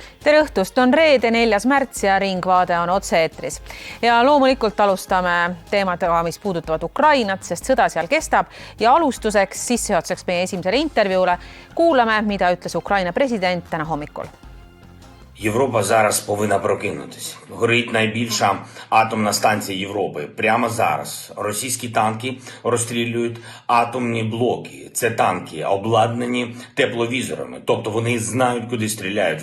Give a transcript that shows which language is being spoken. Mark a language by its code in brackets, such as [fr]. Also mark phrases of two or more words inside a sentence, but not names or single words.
[et] Tere õhtust, on reede 4. märts ja Ringvaade on otse-eetris. Ja loomulikult alustame teemadega, mis puudutavad Ukrainat, sest sõda seal kestab. Ja alustuseks, sissejuhatuseks meie esimesele intervjuule, kuulame, mida ütles Ukraina president täna hommikul. [uk] Європа зараз повинна прокинутись. Горить найбільша атомна станція Європи. Прямо зараз російські танки розстрілюють атомні блоки. Це танки, обладнані тепловізорами. Тобто вони знають, куди стріляють.